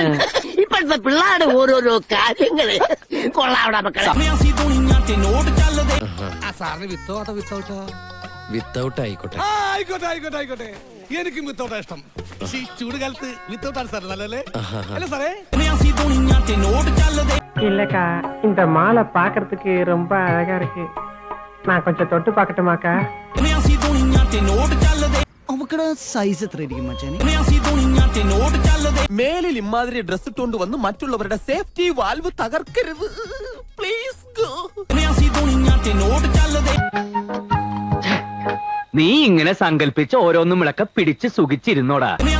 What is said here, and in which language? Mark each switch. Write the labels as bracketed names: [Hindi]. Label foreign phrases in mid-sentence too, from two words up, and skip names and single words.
[Malayalam] ഇപ്പോഴത്തെ പിള്ളേരുടെ ഓരോരോ കാര്യങ്ങള് കൊള്ളാവിടെ മക്കളെ. വിത്തൗട്ട് ആയിക്കോട്ടെ. ആയിക്കോട്ടെ. എനിക്കും വിത്തൗട്ടാ ഇഷ്ടം. ഈ ചൂട് കാലത്ത് വിത്തൗട്ടാണ് സാർ നല്ലല്ലേ? അല്ലേ സാറേ? [Tamil] இல்லக்கா இந்த மாலை பாக்குறதுக்கு ரொம்ப அழகா இருக்கு. நான் கொஞ்சம் தொட்டு பாக்கட்டுமாக்கா? [Malayalam] അവക്കടെ സൈസ് എത്ര ഇരിക്കും മച്ചാനെ? മേലിൽ ഇമാതിരി ഡ്രസ് ഇട്ടുകൊണ്ട് വന്ന് മറ്റുള്ളവരുടെ സേഫ്റ്റി വാൽവ് തകർക്കരുത് പ്ലീസ്. നീ ഇങ്ങനെ സങ്കല്പിച്ച് ഓരോന്നും വിളക്ക പിടിച്ച് സുഖിച്ചിരുന്നോടാ.